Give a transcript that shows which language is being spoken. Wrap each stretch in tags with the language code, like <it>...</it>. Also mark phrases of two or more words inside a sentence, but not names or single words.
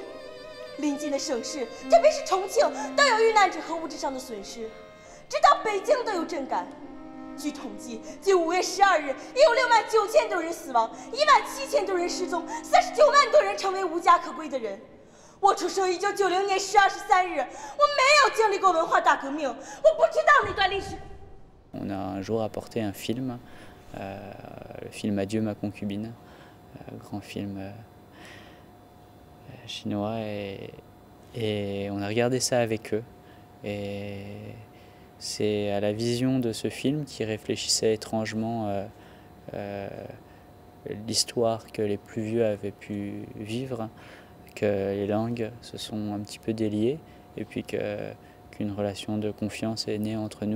<zh>邻近的省市，特别是重庆，都有遇难者和物质上的损失，直到北京都有震感。据统计，仅5月12日，已有69000多人死亡，17000多人失踪，39万多人成为无家可归的人。我出生1990年10月23日，我没有经历过文化大革命，我不知道那段历史。</zh> <fr>On a un jour apporté un film, le film Adieu ma concubine, grand film chinois, et on a regardé ça avec eux. Et c'est à la vision de ce film qui réfléchissait étrangement l'histoire que les plus vieux avaient pu vivre, que les langues se sont un petit peu déliées, et puis qu'une relation de confiance est née entre nous.</fr>